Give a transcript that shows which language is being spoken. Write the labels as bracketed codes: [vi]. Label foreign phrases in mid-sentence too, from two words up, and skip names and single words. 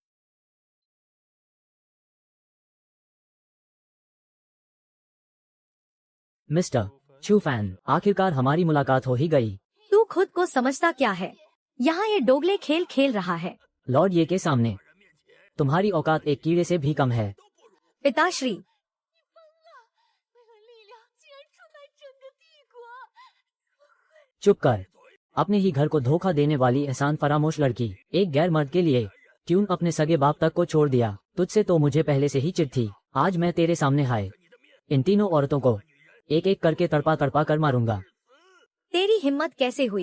[hi] मिस्टर चू फैन, आखिरकार हमारी मुलाकात हो ही गई। तू खुद को समझता क्या है? यहाँ ये डोगले खेल खेल रहा है। लॉर्ड ये के सामने तुम्हारी औकात एक कीड़े से भी कम है। पिताश्री, [zh] 那个力量竟然出卖整个帝国！ [hi] चुप कर। अपने ही घर को धोखा देने वाली एहसान फरामोश लड़की, एक गैर मर्द के लिए ट्यून अपने सगे बाप तक को छोड़ दिया। तुझसे तो मुझे पहले से ही चिढ़ थी। आज मैं तेरे सामने हाय इन तीनों औरतों को एक एक करके तड़पा तड़पा कर मारूंगा। तेरी हिम्मत कैसे हुई?